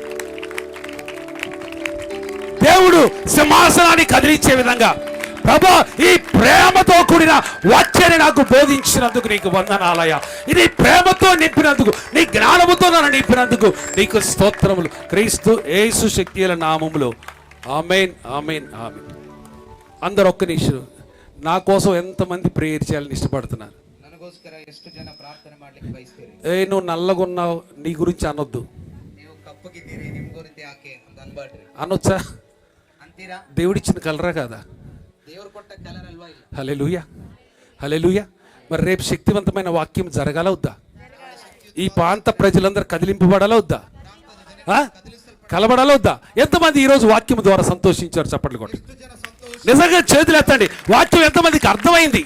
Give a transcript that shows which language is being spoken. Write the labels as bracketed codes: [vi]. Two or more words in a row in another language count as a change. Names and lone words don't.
[te] దేవుడు సింహాసనాన్ని కదిలించే విధంగా ప్రభా ఈ ప్రేమతో కూడిన వాక్యాన్ని నాకు బోధించినందుకు నీకు వందనాలయ్యా. ఇది ప్రేమతో నింపినందుకు, నీ జ్ఞానముతో నన్ను నింపినందుకు నీకు స్తోత్రములు క్రీస్తు యేసు శక్తిల నామములో. ఆమేన్, ఆమేన్, ఆమేన్. అందరు ఒక్క నిమిషం నా కోసం ఎంతమంది ప్రేయర్ చేయాలని ఇష్టపడుతున్నారు? [kn] ನನಗೋಸ್ಕರ ಎಷ್ಟು ಜನ ಪ್ರಾರ್ಥನೆ ಮಾಡ್ಲಿಕ್ಕೆ ಬಯಸ್ತೀರಿ? [te] నువ్వు నల్లగున్నావు, నీ గురించి అనొద్దు. [kn] ನೀವು ಕಪ್ಪಗಿದ್ದೀರಿ, ನಿಮ್ ಗುరించి ಯಾಕೆ ಅಂತ ಅನ್ಬೇಡ್ರಿ. [te] అనొచ్చా? [kn] ಅಂತೀರಾ? [te] దేవుడిచ్చిన కలరా కదా? [kn] ದೇವ್ರು ಕೊಟ್ಟ ಕಲರ್ ಅಲ್ವಾ ಇಲ್ಲ? [te] హల్లెలూయా, హల్లెలూయా. మరి రేపు శక్తివంతమైన వాక్యం జరగాల వద్దా? ఈ ప్రాంత ప్రజలందరూ కదిలింపబడాలా వద్దా? కలబడాలా వద్దా? ఎంతమంది ఈరోజు వాక్యం ద్వారా సంతోషించారు? చప్పట్లు కొట్టి నిజంగా చేతులు ఎత్తండి. వాక్యం ఎంతమందికి అర్థమైంది?